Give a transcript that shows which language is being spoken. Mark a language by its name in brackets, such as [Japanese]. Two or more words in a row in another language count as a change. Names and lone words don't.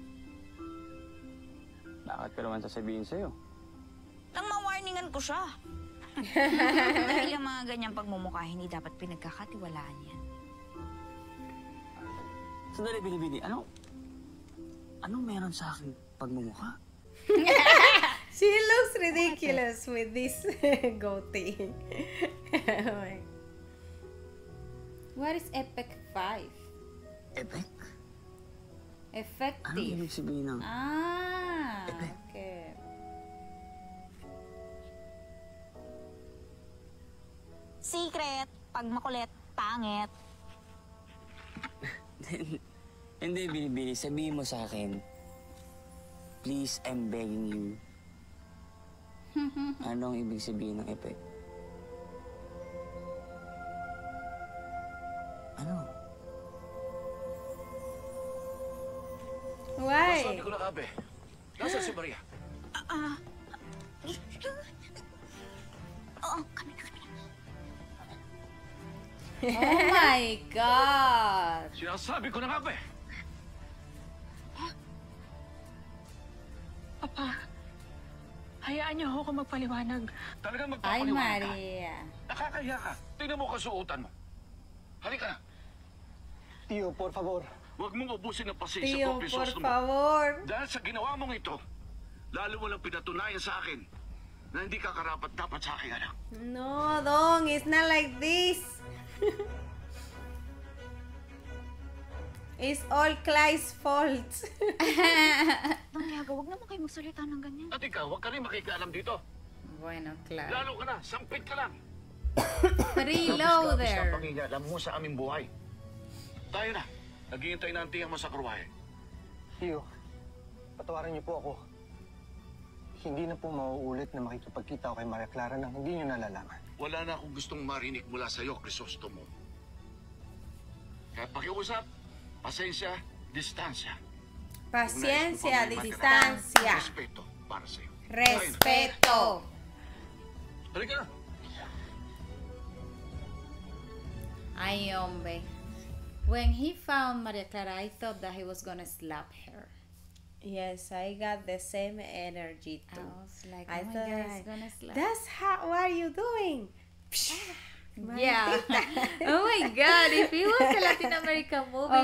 [Filipino] Bakit ko naman sasabihin sa'yo? Nang ma-warningan ko siya. Dahil yung mga ganyang pagmumukha, hindi dapat pinagkakatiwalaan yan. Sandali, Binibini. Anong meron sa aking pagmumukha? [English] She looks ridiculous with this goatee. Oh my. What is Epic 5? Epic? [Filipino] Anong [English] Effective. [Filipino] ibig sabihin ng... Ah, [English] Epic. okay. [Filipino] Secret, pag makulit, pangit. Hindi, Binibini. Sabihin mo sa akin, [English] please, I'm begging you. [Filipino] Ano ang ibig sabihin ng epic? Ano? [English] Why? [Filipino] Sabi ko na kabe. Nasaan si Maria? Oo, kami na. [English] Oh my God! [Filipino] Sinasabi ko na kabe. Papa, hayaan niyo ako magpaliwanag. Talagang Ay, magpapaliwanag ka. Maria. Nakakahiya ka. Tingnan mo kasuotan mo. Halika na. [Spanish] Tio, por favor. [Filipino] Huwag mong ubusin ang pasensya [Spanish] Tío, [Filipino] ko, [Spanish] por [Filipino] Crisostomo. [Spanish] favor. [Filipino] Dahil sa ginawa mong ito, lalo mo lang pinatunayan sa akin na hindi ka karapat-dapat sa aking anak. [English] No, Dong, it's not like this. It's all Clyde's fault. [Filipino] Nang Yaga, huwag naman kayo magsalita ng ganyan. At ikaw, huwag ka rin makikialam dito. [Spanish] Bueno, claro. [Filipino] Lalo ka na, sampit ka lang. Reloader. Sa pangingialam mo sa aming buhay. Tayo na. Naghihintay na ang tiyang mo sa kruwahe. Tio, patawarin niyo po ako. Hindi na po mauulit na makikipagkita ako kay Maria Clara nang hindi niyo nalalaman. Wala na akong gustong marinig mula sa'yo, Crisostomo. Kaya pakiusap, pasensya, distansya. [Spanish] Paciencia, [Filipino] Unais mo pa may [Spanish] distancia. [Filipino] Respeto para sa'yo. Respeto. Halika na. Ay, [Spanish] hombre. [English] When he found Maria Clara, I thought that he was gonna slap her. Yes, I got the same energy I too. was like, I oh my thought, God, he's gonna slap. that's how, what are you doing? Yeah. Oh my God, if it was a Latin American movie,